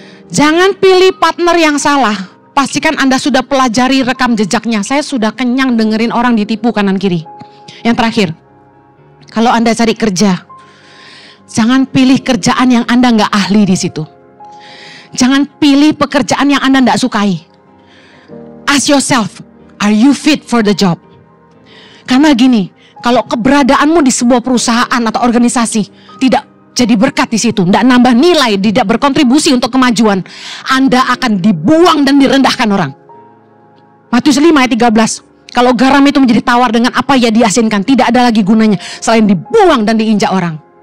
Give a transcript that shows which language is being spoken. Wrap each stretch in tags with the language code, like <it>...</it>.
<id>Jangan pilih partner yang salah. Pastikan Anda sudah pelajari rekam jejaknya. Saya sudah kenyang dengerin orang ditipu kanan kiri. Yang terakhir, kalau Anda cari kerja, jangan pilih kerjaan yang Anda nggak ahli di situ. Jangan pilih pekerjaan yang Anda nggak sukai.</id> <en>Ask yourself, are you fit for the job?</en> <id>Karena gini, kalau keberadaanmu di sebuah perusahaan atau organisasi tidak jadi berkat di situ, tidak nambah nilai, tidak berkontribusi untuk kemajuan, Anda akan dibuang dan direndahkan orang. Matius 5 ayat 13. Kalau garam itu menjadi tawar, dengan apa ya diasinkan, tidak ada lagi gunanya selain dibuang dan diinjak orang.</id>